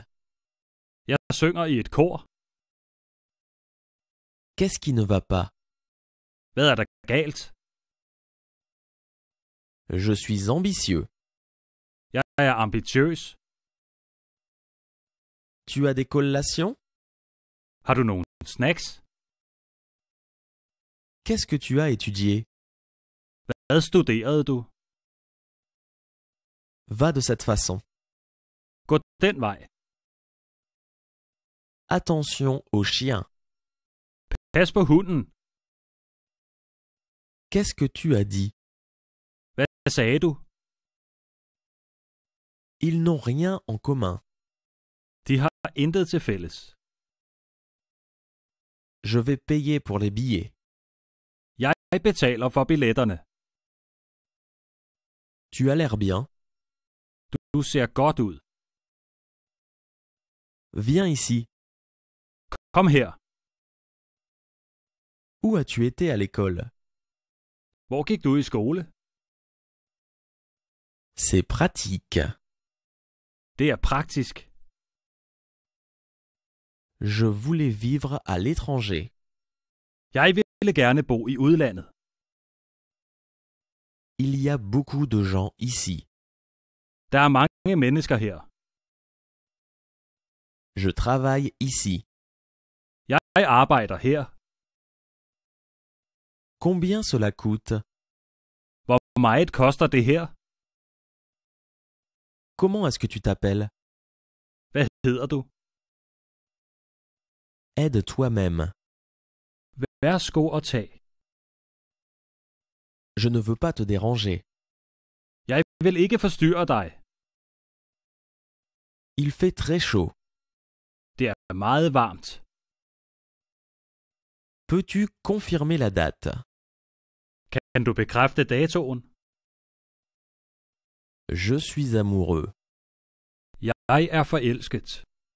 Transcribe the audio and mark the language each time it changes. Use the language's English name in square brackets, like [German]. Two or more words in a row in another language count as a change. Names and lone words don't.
[Danish] Jeg synger i et kor. [French] Qu'est-ce qui ne va pas? [Danish] Hvad er der galt? [French] Je suis ambitieux. [Danish] Jeg er ambitiøs. [French] Tu as des collations? [Danish] Har du nogle snacks? [French] Qu'est-ce que tu as étudié? [Danish] Hvad studerede du? [French] Va de cette façon. [Danish] Gå den vej. [French] Attention aux chiens. [Danish] Pas på hunden. [French] Qu'est-ce que tu as dit? [Danish] Hvad sagde du? [French] Ils n'ont rien en commun. [Danish] De har intet til fælles. [French] Je vais payer pour les billets. [Danish] Jeg betaler for billetterne. [French] Tu as l'air bien. [Danish] Du ser godt ud. [French] Viens ici. [Danish] Kom her. [French] Où as-tu été à l'école? [Danish] Hvor gik du i skole? [French] C'est pratique. [Danish] Det er praktisk. [French] Je voulais vivre à l'étranger. [Danish] Jeg ville gerne bo i udlandet. [French] Il y a beaucoup de gens ici. [Danish] Der er mange mennesker her. [French] Je travaille ici. [Danish] Jeg arbejder her. [French] Combien cela coûte? [Danish] meget koster det her? [French] Comment est-ce que tu t'appelles? [Danish] Hvad hedder du? [French] Aide toi-même. [Danish] Værsgo og tag. [French] Je ne veux pas te déranger. [Danish] Jeg vil ikke forstyrre dig. [French] Il fait très chaud. [Danish] Det er meget varmt. [French] Peux-tu confirmer la date? [Danish] Kan du bekræfte datoen? [French] Je suis amoureux. [Danish] Jeg er forelsket.